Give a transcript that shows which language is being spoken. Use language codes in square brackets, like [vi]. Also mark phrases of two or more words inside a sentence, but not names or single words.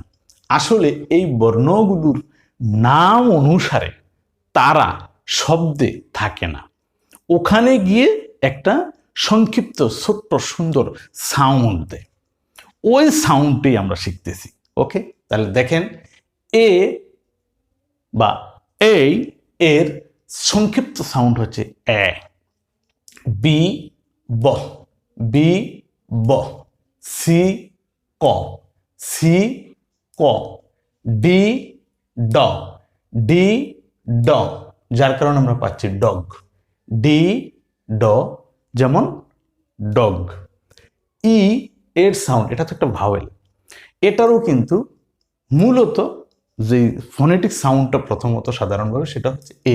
[bn] আসলে এই বর্ণগুলোর নাম অনুসারে তারা শব্দে থাকে না, ওখানে গিয়ে একটা সংক্ষিপ্ত ছোট্ট সুন্দর সাউন্ড দেয়, ওই সাউন্ডটি আমরা শিখতেছি। ওকে, তাহলে দেখেন, এ বা এই এর সংক্ষিপ্ত সাউন্ড হচ্ছে এ। বি ব, বি ব। সি ক, সি ক। ডি ড, ডি ড, যার কারণে আমরা পাচ্ছি ডগ, ডি ড, যেমন ডগ। ই এর সাউন্ড, এটা তো একটা ভাওয়েল, এটারও কিন্তু মূলত যে [en] phonetic sound [bn] প্রথমত সাধারণভাবে সেটা হচ্ছে এ।